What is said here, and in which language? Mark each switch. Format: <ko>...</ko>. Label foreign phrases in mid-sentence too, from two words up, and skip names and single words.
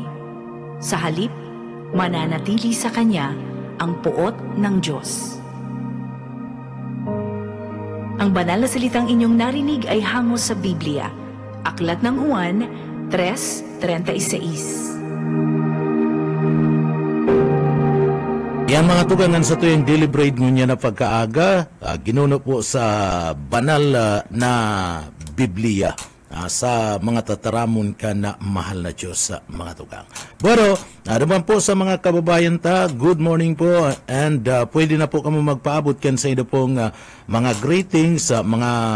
<tl>Sa halip, mananatili sa kanya ang puot ng Diyos. Ang banal na salitang inyong narinig ay hango sa Biblia. Aklat ng Juan 3:36.</tl> <bto>Yan mga tugangan sa tuyong</bto> <en>daily bread</en> <bto>ngunya na pagkaaga, ginuno po sa banal na Biblia sa mga tataramon ka na mahal na Diyos sa mga tugang. Pero, naman po sa mga kababayan ta,</bto> <en>good morning</en> <bto>po, and pwede na po kami magpaabot kan sa ino pong mga greetings, mga</bto>